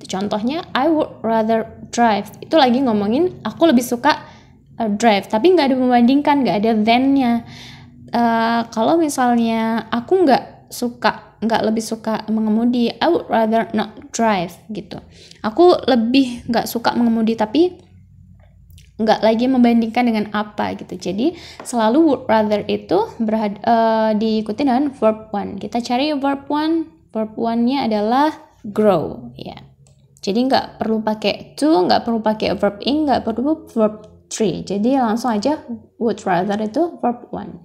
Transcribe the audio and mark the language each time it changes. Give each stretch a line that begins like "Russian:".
Indonesian: Itu contohnya
English: I would rather drive.
Indonesian: Itu lagi ngomongin aku lebih suka drive, tapi nggak ada membandingkan, nggak ada than-nya. Kalau misalnya aku nggak lebih suka mengemudi,
English: I would rather not drive
Indonesian: gitu. Aku lebih nggak suka mengemudi, tapi nggak lagi membandingkan dengan apa gitu. Jadi selalu would rather itu diikuti dengan verb one. Kita cari verb one. Verb one-nya adalah grow ya. Jadi nggak perlu pakai to, nggak perlu pakai verb in, nggak perlu verb three. Jadi langsung aja would rather itu verb one.